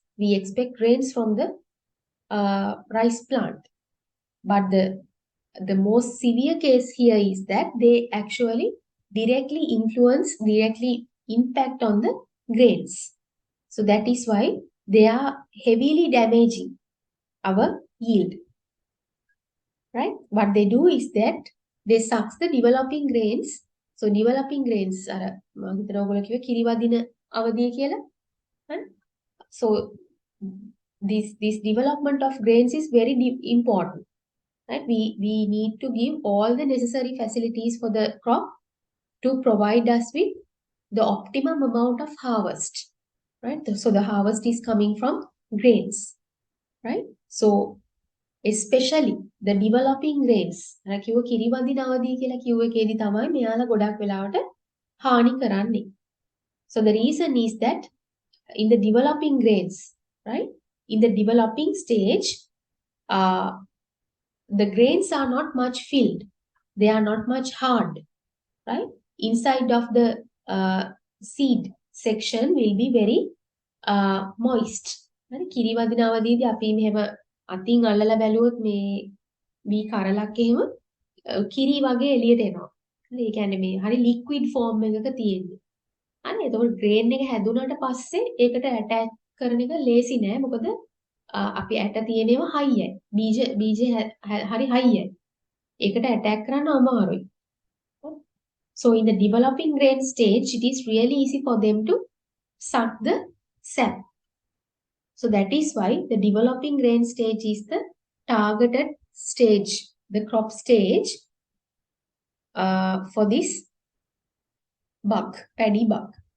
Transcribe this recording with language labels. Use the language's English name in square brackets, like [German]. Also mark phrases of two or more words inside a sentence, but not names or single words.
[English] We expect grains from the rice plant, but the most severe case here is that they actually directly impact on the grains. So that is why they are heavily damaging our yield, right? What they do is that they sucks the developing grains. So developing grains [Sinhala] අර මම හිතනවා ඔයගොල්ලෝ කිව්වේ කිරිවදින අවධිය කියලා. හරි? [English] So this development of grains is very important, right? We need to give all the necessary facilities for the crop to provide us with the optimum amount of harvest, right? So the harvest is coming from grains, right? So especially the developing grains. [Sinhala] අර කිව්ව කිරිවදින අවධිය කියලා කිව්ව එකේදී තමයි මෙයාලා ගොඩක් වෙලාවට හානි කරන්නේ. [English] So the reason is that in the developing grains, right? In the developing stage, uh, the grains are not much filled. They are not much hard, right? Inside of the seed section will be very moist. [Sinhala] හරි කිරිවදින අවදීදී අපි මෙහෙම අතින් අල්ලලා බැලුවොත් මේ වී කරලක් එහෙම කිරි වගේ එළියට එනවා. හරි ඒ කියන්නේ මේ හරි [English] liquid form [Sinhala] එකක තියෙන්නේ. හරි එතකොට ග්‍රේන් එක හැදුනට පස්සේ ඒකට ඇටැච් කරන එක ලේසි නෑ. මොකද අපි ඇට තියෙනේම හයියයි. බීජ හරි හයියයි. ඒකට ඇටැක් කරන්න අමාරුයි. [English] So in the developing grain stage, it is really easy for them to suck the sap. So that is why the developing grain stage is the targeted stage, the crop stage for this bug, paddy bug.